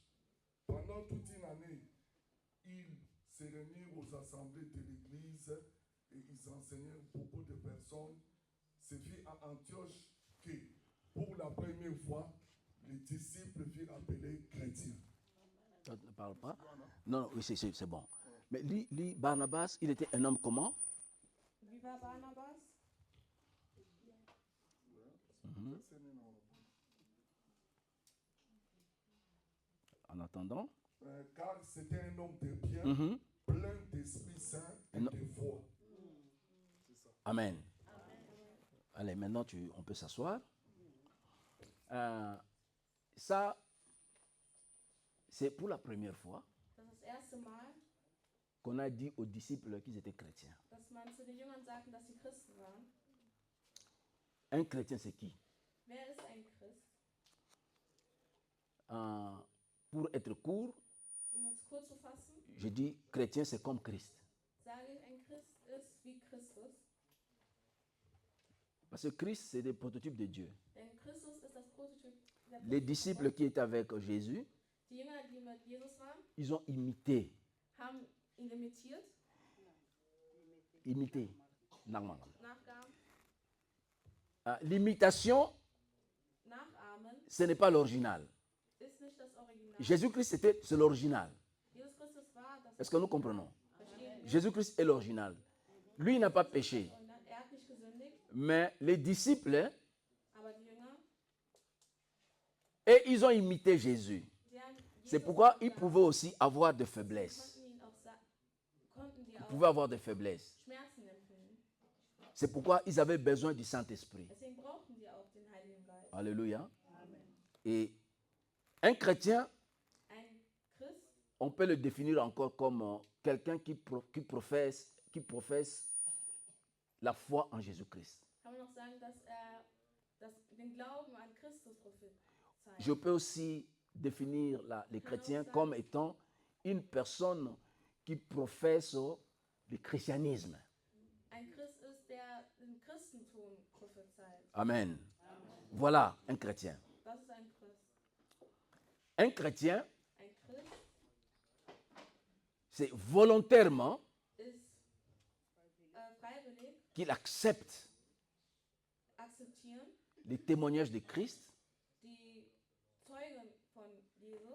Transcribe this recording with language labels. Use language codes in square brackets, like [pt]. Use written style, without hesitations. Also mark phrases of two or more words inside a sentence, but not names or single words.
[fr] Pendant toute une année, ils se réunirent aux assemblées de l'Église et ils enseignèrent beaucoup de personnes. Ce fut à Antioche que, pour la première fois, les disciples furent appelés chrétiens. Tu ne parles pas? Non, oui, c'est bon. Mais lui, Barnabas, il était un homme comment? [de] Wie war Barnabas? [fr] En attendant. Car c'était un homme de bien, plein d'Esprit Saint et de foi. C'est ça. Amen. Allez, maintenant, on peut s'asseoir. Ça, c'est pour la première fois [de] Das ist das erste Mal, [fr] qu'on a dit aux disciples qu'ils étaient chrétiens. [de] dass man zu den Jüngern sagten, dass sie Christen waren. [fr] Un chrétien, c'est qui? [de] Wer ist ein Christ? [fr] Pour être court, [de] Um es kurz zu fassen, [fr] je dis chrétien, c'est comme Christ. [de] sage ich, ein Christ ist wie Christus. [fr] Parce que Christ, c'est des prototypes de Dieu. [de] Denn Christus ist das Prototyp der [fr] Les disciples qui étaient avec Jésus, [de] Die Jünger, die mit Jesus waren, [fr] ils ont imité. [de] haben ihn imitiert, [fr] Imité. Normalement. [de] nachgaben, [fr] L'imitation, [de] nachahmen, [fr] ce n'est pas l'original. [de] ist nicht das Original. [fr] Jésus-Christ, c'est l'original. [de] Jesus Christus war das [fr] Est-ce que nous comprenons? [de] Verstehen wir? [fr] Jésus-Christ est l'original. Lui, il n'a pas péché. [de] Und er hat nicht gesündigt, [fr] Mais les disciples, [de] aber die Jünger, [fr] et ils ont imité Jésus. [de] sie haben [fr] C'est [de] Jesus [fr] pourquoi ils [de] nachgeahmt. [fr] pouvaient aussi avoir des faiblesses. [de] Konnten die [fr] Ils [de] auch [fr] pouvaient avoir des faiblesses. [de] Schmerzen empfinden. [fr] C'est pourquoi ils avaient besoin du Saint-Esprit. [de] Deswegen brauchten die auch den Heiligen Geist. [fr] Alléluia. Et un chrétien, [de] Ein Christ [fr] on peut le définir encore comme quelqu'un qui professe la foi en Jésus-Christ. [de] kann man auch sagen, dass er den Glauben an Christus prophezeit. [fr] Je peux aussi définir les chrétiens comme étant une personne qui professe le christianisme. [de] Ein Christ ist, der den Christentum prophezeit. [fr] Amen. Voilà un chrétien. [de] Das ist ein Christ. [fr] Un chrétien, [de] Ein Christ [fr] c'est volontairement [de] ist freiwillig, [fr] qu'il accepte [de] akzeptieren [fr] les témoignages de Christ [de] die Zeugen von Jesus